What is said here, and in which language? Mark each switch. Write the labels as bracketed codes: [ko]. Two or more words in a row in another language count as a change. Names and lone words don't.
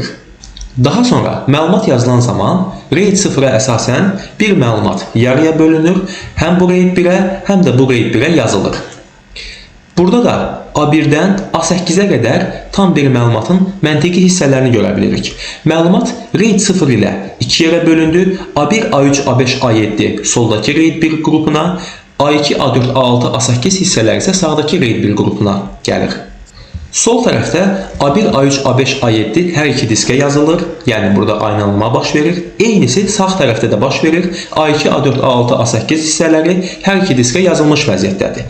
[az] Daha sonra məlumat yazılan zaman RAID 0-a əsasən bir məlumat yarıya bölünür, həm bu RAID 1-ə, həm də bu RAID 1-ə yazılır. Burada da A1-dən A8-ə qədər tam bir məlumatın məntiqi hissələrini görə bilirik. Məlumat RAID 0 ilə 2 yerə bölündü. A1, A3, A5, A7 soldakı RAID 1 qrupuna, A2, A4, A6, A8 hissələri isə sağdakı RAID 1 qrupuna gəlir. Sol tərəfdə A1, A3, A5, A7 hər iki diskə yazılır. Yəni burada aynalma baş verir. Eynisi sağ tərəfdə də baş verir. A2, A4, A6, A8 hissələri hər iki diskə yazılmış vəziyyətdədir.